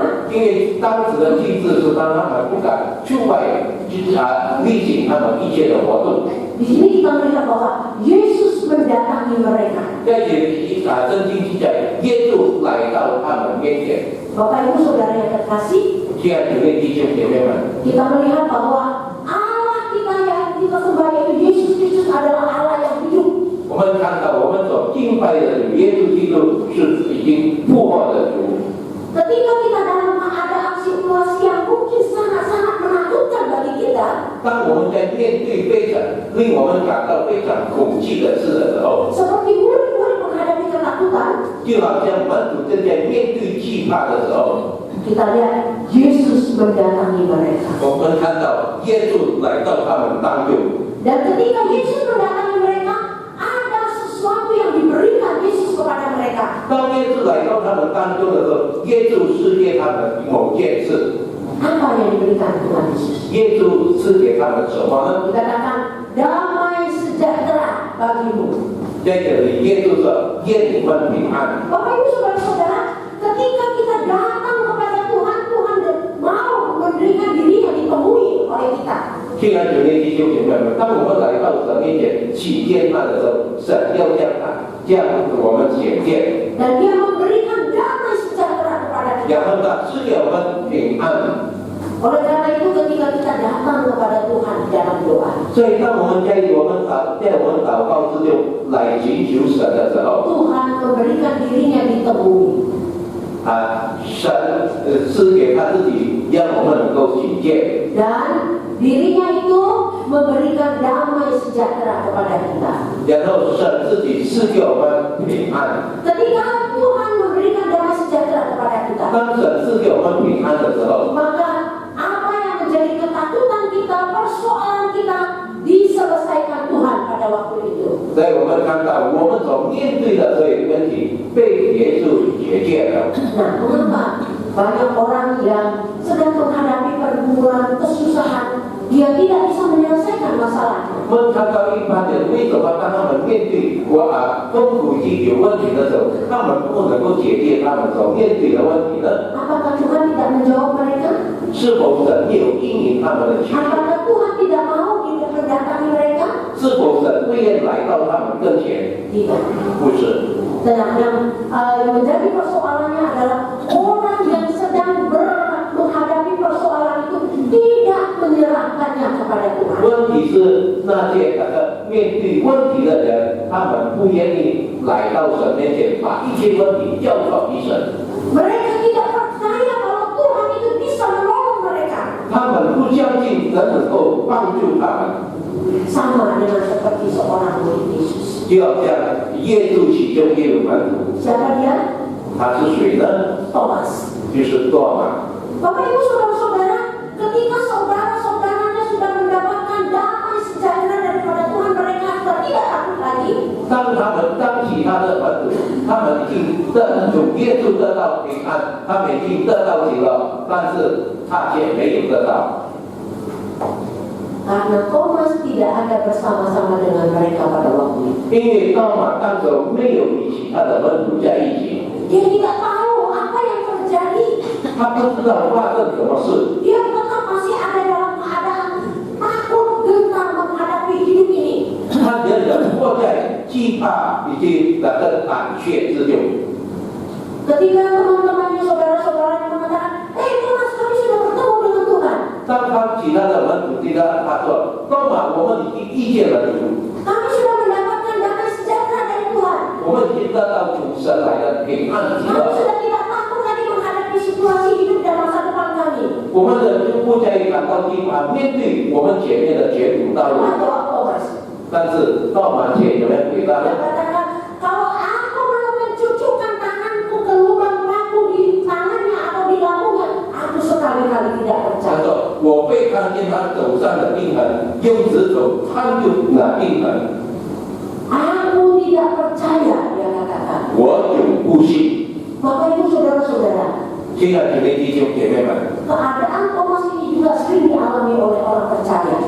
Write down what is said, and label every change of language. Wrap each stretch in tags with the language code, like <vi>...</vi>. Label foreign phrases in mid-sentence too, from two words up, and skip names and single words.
<zh>因为当时的机制是让他们不敢出外例行他们一切的活动。</zh> <id>Di sini kita melihat bahwa Yesus mendatangi mereka.</id> <zh>在这里圣经记载，耶稣来到他们面前。</zh> <id>Bapak Ibu Saudara yang terkasih,</id> <zh>亲爱的弟兄姐妹们，</zh> <id>kita melihat bahwa Allah kita yang kita sembah yaitu Yesus Kristus adalah Allah yang hidup.</id> <zh>我们看到我们所敬拜的主耶稣基督是已经复活的主。</zh> <id>Ketika kita dalam keadaan situasi yang mungkin sangat-sangat menakutkan bagi kita,</id> <zh>当我们在面对非常令我们感到非常恐惧的事的时候，</zh> <id>seperti murid-murid menghadapi ketakutan,</id> <zh>就好像门徒正在面对惧怕的时候，</zh> <id>kita lihat Yesus mendatangi mereka.</id> <zh>我们看到耶稣来到他们当中。</zh> <id>Dan ketika Yesus mendatangi mereka, ada sesuatu yang diberikan Yesus kepada mereka.</id> <zh>当耶稣来到他们当中的时候，耶稣赐给他们某件事。</zh> <id>Apa yang diberikan Tuhan Yesus?</id> <zh>耶稣赐给他们什么呢？</zh> <id>Dikatakan damai sejahtera bagimu.</id> <zh>在这里，耶稣说：“愿你们平安。”</zh> <id>Bapak Ibu Saudara-saudara, ketika kita datang kepada Tuhan, Tuhan mau memberikan dirinya dipenuhi oleh kita.</id> <zh>亲爱的弟兄姐妹们，当我们来到神面前祈天他的时候，神要将我们解决，</zh> <id>Dan Dia memberikan damai sejahtera kepada kita.</id> <zh>然后呢，赐给我们平安。</zh> <id>Oleh karena itu ketika kita datang kepada Tuhan di dalam doa,</id> <zh>所以当我们在我们祷告之中来寻求神的时候，</zh> <id>Tuhan memberikan dirinya ditemui.</id> <zh>神赐给他自己，让我们能够警戒。</zh> <id>Dan dirinya itu memberikan damai sejahtera kepada kita.</id> <zh>然后神自己赐给我们平安。</zh> <id>Ketika Tuhan memberikan damai sejahtera kepada kita,</id> <zh>当神赐给我们平安的时候，</zh> <id>maka apa yang menjadi ketakutan kita, persoalan kita diselesaikan Tuhan pada waktu itu.</id> <zh>所以我们看到我们所面对的这些问题被耶稣解决了。</zh> <id>Nah, mengapa banyak orang yang sedang menghadapi pergumulan, kesusahan, dia tidak bisa menyelesaikan masalahnya?</id> <zh>我们看到一般人为什么当他们面对痛苦以及有问题的时候，他们不能够解决他们所面对的问题呢？</zh> <id>Apakah Tuhan tidak menjawab mereka?</id> <zh>是否神没有应允他们的祈求？</zh> <id>Apakah Tuhan tidak mau mendatangi mereka?</id> <zh>是否神不愿来到他们跟前？</zh> <id>Tidak.</id> <zh>不是。</zh> <id>Dan yang menjadi persoalannya adalah orang yang sedang menghadapi persoalan itu tidak menyerahkannya kepada Tuhan.</id> <zh>问题是那些面对问题的人，他们不愿意来到神面前，把一切问题交给神。</zh> <id>Mereka tidak percaya bahwa Tuhan itu bisa menolong mereka.</id> <zh>他们不相信神能够帮助他们。</zh> <id>Sama dengan seperti seorang murid Yesus.</id> <zh>就好像耶稣其中也有门徒，</zh> <id>Siapa dia?</id> <zh>他是谁呢？</zh> <id>Thomas.</id> <zh>就是多马。</zh> <id>Bapak Ibu saudara-saudara, ketika saudara-saudaranya sudah mendapatkan damai sejahtera daripada Tuhan, mereka sudah tidak takut lagi.</id> <zh>当其他的门徒，他们已经从耶稣得到平安，他们已经得到喜乐，但是他却没有得到。</zh> <id>Karena Thomas tidak ada bersama-sama dengan mereka pada waktu itu.</id> <zh>因为多马当时没有与其他的门徒在一起，</zh> <id>Dia tidak tahu apa yang terjadi.</id> <zh>他不知道发生什么事，</zh> <id>Dia tetap masih ada dalam keadaan takut gentar menghadapi hidup ini.</id> <zh>他仍然活在惧怕以及那个胆怯之中。</zh> <id>Ketika teman-temannya, saudara-saudaranya mengatakan, Thomas, kami sudah bertemu dengan Tuhan.</id> <zh>当其他的门徒听到他说：“多马，我们已经遇见了主，</zh> <id>Kami sudah mendapatkan damai sejahtera dari Tuhan.</id> <zh>我们已经得到主神来的平安喜</zh> <id>Kami</id> <zh>乐，</zh> <id>sudah tidak takut lagi menghadapi situasi hidup dan masa depan kami.</id> <zh>我们的就不再感到惧怕，面对我们前面的绝途道路。</zh> <id>Jawab Thomas. ”</id> <zh>但是多马却有人回答</zh> <id>Dia</id> <zh>呢？</zh> <id>katakan, kalau aku belum mencucukkan tanganku ke lubang paku di tangannya atau di lambungnya, aku sekali-kali tidak</id> <zh>他</zh> <id>percaya.</id> <zh>说：“我被看见他手上的钉痕，用指头探入那钉痕，</zh> <id>Aku tidak percaya, dia katakan.</id> <zh>我永不信。”</zh> <id>Bapak Ibu saudara-saudara,</id> <zh>亲爱的弟兄姐妹们，</zh> <id>keadaan Thomas ini juga sering dialami oleh orang percaya.</id>